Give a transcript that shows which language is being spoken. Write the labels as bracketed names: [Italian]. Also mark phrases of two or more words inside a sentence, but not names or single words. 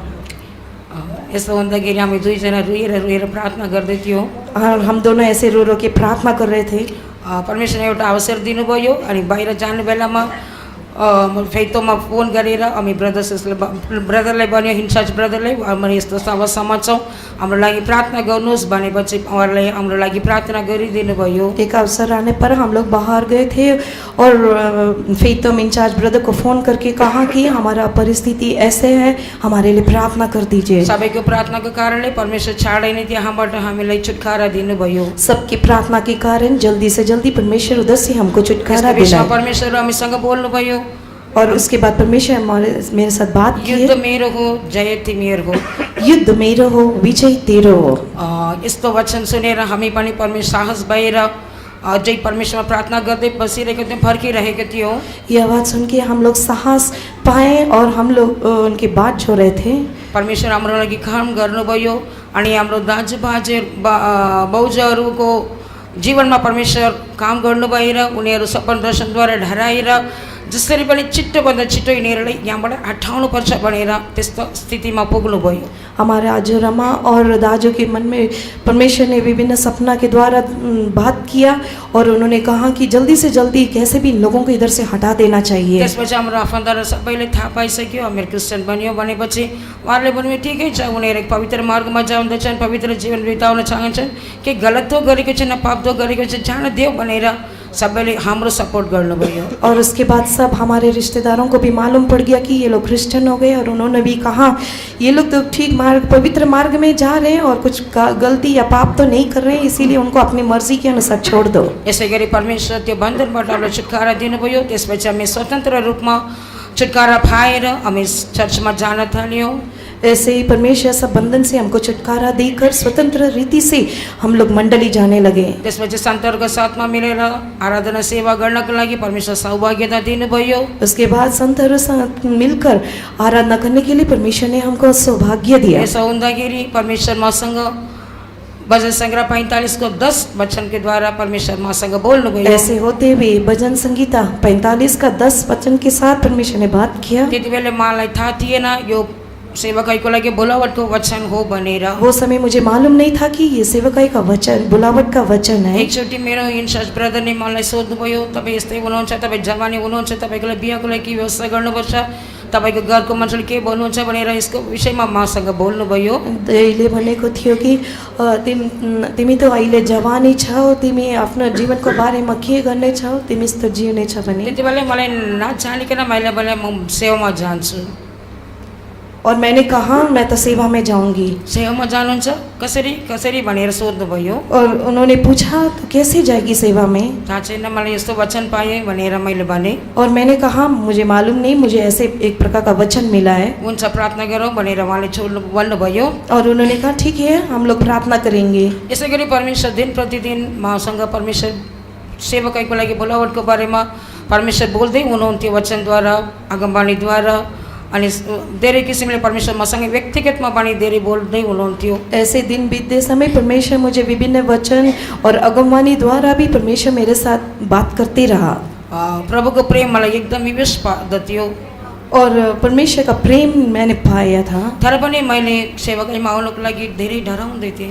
[Nepali] यस्तो हुँदाखेरि हामी दुईजना रोएर प्रार्थना गर्दै थियौँ। [Hindi] और हम दोनों ऐसे रो रो के प्रार्थना कर रहे थे। [Nepali] परमेश्वरले एउटा अवसर दिनुभयो अनि बाहिर जाने बेलामा फेतोमा फोन गरेर हामी ब्रदरलाई भन्यो, [English] in-charge brotherलाई [Nepali] हामी यस्तो अवस्थामा छौँ, हाम्रो लागि प्रार्थना गर्नुहोस् भनेपछि उहाँहरूले हाम्रो लागि प्रार्थना गरिदिनु भयो। [Hindi] एक अवसर आने पर हम लोग बाहर गए थे और फेतोम [English] in-charge brother [Hindi] को फ़ोन करके कहा कि हमारा परिस्थिति ऐसे है, हमारे लिए प्रार्थना कर दीजिए। [Nepali] सबैको प्रार्थनाको कारणले परमेश्वर छाडै नै त्यहाँबाट हामीलाई छुटकारा दिनुभयो। [Hindi] सबकी प्रार्थना के कारण जल्दी से जल्दी परमेश्वर उधर से हमको छुटकारा दिलाया। [Nepali] परमेश्वर हामीसँग बोल्नुभयो [Hindi] और उसके बाद परमेश्वर मेरे साथ बात की, [Nepali] युद्ध मेरो हो जय तिमीहरूको, युद्ध मेरो हो विजय तेरो हो। यस्तो वचन सुनेर हामी पनि परमेश्वर साहस भएर अझै परमेश्वरमा प्रार्थना गर्दै बसिरहेको थियौँ, फर्किरहेको थियौँ। [Hindi] ये आवाज़ सुन के हम लोग साहस पाए और हम लोग उनकी बात जो रहे थे। [Nepali] परमेश्वर हाम्रो लागि काम गर्नुभयो अनि हाम्रो दाजुभाइ बाउजूहरूको जीवनमा परमेश्वर काम गर्नुभएर उनीहरू सपन दर्शनद्वारा ढराएर जसरी पनि छिट्टोभन्दा छिट्टो यिनीहरूलाई यहाँबाट हटाउनुपर्छ भनेर त्यस्तो स्थितिमा पुग्नुभयो। [Hindi] हमारे आजू रमा और दाजू के मन में परमेश्वर ने विभिन्न सपना के द्वारा बात किया और उन्होंने कहा कि जल्दी से जल्दी कैसे भी इन लोगों को इधर से हटा देना चाहिए। [Nepali] त्यसपछि हाम्रो आफन्तहरू सबैले थाहा पाइसक्यो हामीहरू क्रिस्चियन बन्यो भनेपछि उहाँहरूले भन्नुभयो ठिकै छ, उनीहरू पवित्र मार्गमा जाँदैछन्, पवित्र जीवन बिताउन चाहन्छन्, केही गलत तो गरेको छैन, पाप तो गरेको छैन, जान देऊ भनेर सबैले हाम्रो सपोर्ट गर्नुभयो। [Hindi] और उसके बाद सब हमारे रिश्तेदारों को भी मालूम पड़ गया कि ये लोग क्रिश्चियन हो गए और उन्होंने भी कहा ये लोग तो ठीक मार्ग पवित्र मार्ग में जा रहे हैं और कुछ गलती या पाप तो नहीं कर रहे हैं, इसीलिए उनको अपनी मर्जी के अनुसार छोड़ दो। [Nepali] यसै गरी परमेश्वर त्यो बन्धनबाट हामीलाई छुटकारा दिनुभयो। त्यसपछि हामी स्वतन्त्र रूपमा छुटकारा पाएर हामी चर्चमा जान थाल्यौँ। [Hindi] ऐसे ही परमेश्वर सब बंधन से हमको छुटकारा देकर स्वतंत्र रीति से हम लोग मंडली जाने लगे। [Nepali] त्यसपछि सन्तहरूको साथमा मिलेर आराधना सेवा गर्नको लागि परमेश्वर सौभाग्यता दिनुभयो। [Hindi] उसके बाद संतहरू साथ मिलकर आराधना करने के लिए परमेश्वर ने हमको सौभाग्य दिया। [Nepali] यसो हुँदाखेरि परमेश्वर मसँग भजन संग्रह 45 को 10 वचन [Hindi] के द्वारा [Nepali] परमेश्वर मसँग बोल्नुभयो। [Hindi] ऐसे होते हुए भजन संगीता 45 का 10 वचन के साथ परमेश्वर ने बात किया। [Nepali] त्यतिबेला मलाई थाहा थिएन यो सेवकाईको लागि बुलावटको वचन हो भनेर। [Hindi] वो समय मुझे मालूम नहीं था कि ये सेवकाई का वचन बुलावट का वचन है। [Nepali] एकचोटि मेरो [English] in-charge brotherले [Nepali] मलाई सोध्नुभयो, तपाईँ यस्तै हुनुहुन्छ, तपाईँ जवानी हुनुहुन्छ, तपाईँको लागि बिहाको लागि के व्यवस्था गर्नुपर्छ, तपाईँको घरको मान्छेले के भन्नुहुन्छ भनेर यसको विषयमा मसँग बोल्नुभयो। अहिले भनेको थियो कि तिमी त अहिले जवानी छौ, तिमी आफ्नो जीवनको बारेमा के गर्ने छौ, तिमी यस्तो जिउने छ भने। त्यतिबेला मलाई नजानिकन मैले भने म सेवामा जान्छु। [Hindi] और मैंने कहा मैं तो सेवा में जाऊंगी। [Nepali] सेवामा जानुहुन्छ कसरी कसरी भनेर सोध्नुभयो। [Hindi] और उन्होंने पूछा तो कैसे जाएगी सेवा में? [Nepali] थाहा छैन, मलाई यस्तो वचन पाएँ भनेर मैले भने। [Hindi] और मैंने कहा मुझे मालूम नहीं, मुझे ऐसे एक प्रकार का वचन मिला है। [Nepali] हुन्छ प्रार्थना गरौँ भनेर उहाँले भन्नुभयो। [Hindi] और उन्होंने कहा ठीक है, हम लोग प्रार्थना करेंगे। [Nepali] यसै गरी परमेश्वर दिन प्रतिदिन मसँग परमेश्वर सेवकाईको लागि बोलावटको बारेमा परमेश्वर बोल्दै हुनुहुन्थ्यो वचनद्वारा, आगमवाणीद्वारा। अनि धेरै किसिमले परमेश्वर मसँग व्यक्तिगतमा पनि धेरै बोल्दै हुनुहुन्थ्यो। [Hindi] ऐसे दिन बीतते समय परमेश्वर मुझे विभिन्न वचन और अगमवाणी द्वारा भी परमेश्वर मेरे साथ बात करते रहा। [Nepali] प्रभुको प्रेम मलाई एकदम विवेश पार्दथ्यो। [Hindi] और परमेश्वर का प्रेम मैंने पाया था। [Nepali] तर पनि मैले सेवाकाईमा आउनको लागि धेरै डराउँदै थिएँ।